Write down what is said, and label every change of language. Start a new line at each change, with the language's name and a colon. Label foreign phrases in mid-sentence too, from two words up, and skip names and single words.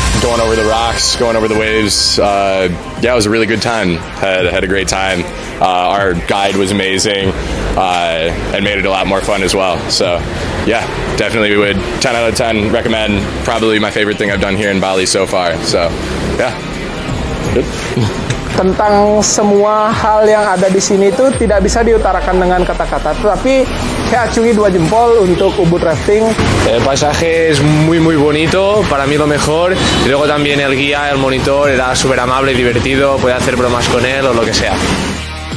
English: going over the rocks, going over the waves. Yeah, it was a really good time. Had a great time. Our guide was amazing and made it a lot more fun as well. So yeah, definitely would 10 out of 10 recommend. Probably my favorite thing I've done here in Bali so far. So yeah, good.
Indonesian: Tentang semua hal yang ada di sini itu tidak bisa diutarakan dengan kata-kata, tetapi saya acungi 2 jempol untuk Ubud Rafting.
Spanish: El paisaje es muy bonito, para mí lo mejor, y luego también el guía, el monitor era súper amable y divertido, podía hacer bromas con él o lo que sea.